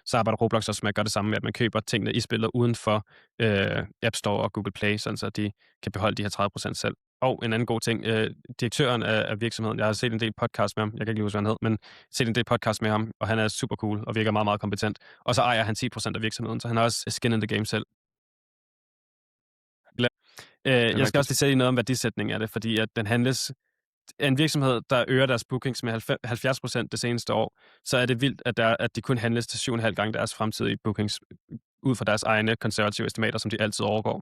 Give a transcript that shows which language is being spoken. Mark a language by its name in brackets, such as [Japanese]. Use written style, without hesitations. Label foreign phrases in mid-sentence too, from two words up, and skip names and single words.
[Danish] Så arbejder Roblox også med at gøre det samme med, at man køber tingene i spillet uden for App Store og Google Play, sådan så de kan beholde de her 30% selv. Og en anden god ting, direktøren af virksomheden, jeg har set en del podcast med ham, jeg kan ikke lige huske, hvad han hed, men set en del podcast med ham, og han er super cool og virker meget, meget kompetent. Og så ejer han 10% af virksomheden, så han har også [English] skin in the game [Danish] selv. Jeg skal også lige sige noget om værdisætning af det, fordi at den handles en virksomhed, der øger deres bookings med 70% det seneste år, så er det vildt, at de kun handles til 7,5 gange deres fremtidige bookings ud fra deres egne konservative estimater, som de altid overgår.